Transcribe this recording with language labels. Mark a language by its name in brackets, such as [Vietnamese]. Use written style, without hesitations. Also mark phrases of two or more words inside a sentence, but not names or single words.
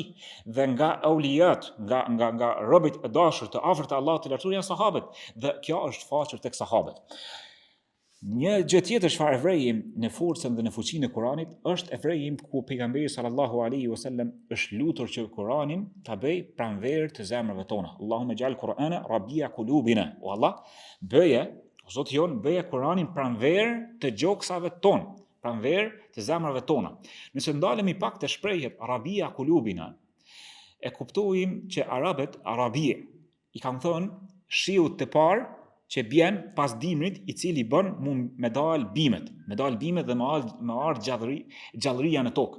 [Albanian] Dhe nga auliat, nga robët e dashur të afërt të Allahut të lartësuar janë sahabët, dhe kjo është shfaqur tek sahabët. Një gjë tjetër çfarë e vrejim në forcën dhe në fuqinë e Kuranit është e vrejim ku pejgamberi [Arabic] صلى الله عليه وسلم [Albanian] është lutur që Kuranin ta bëj pranverë të zemrave tona. [Arabic] اللهم اجعل القرآن ربيع قلوبنا. [Albanian] O Allah, Zoti jon, bëje Kuranin pranverë të gjoksave tonë, pranverë të zemrave tona. Nëse ndalemi pak të shprehjet [Arabic] ربيع قلوبنا, [Albanian] e kuptojmë që arabie i kanë thënë shiut të parë që bjen pas dimrit, i cili bën me dal bimet dhe me ardh gjallëria në tokë.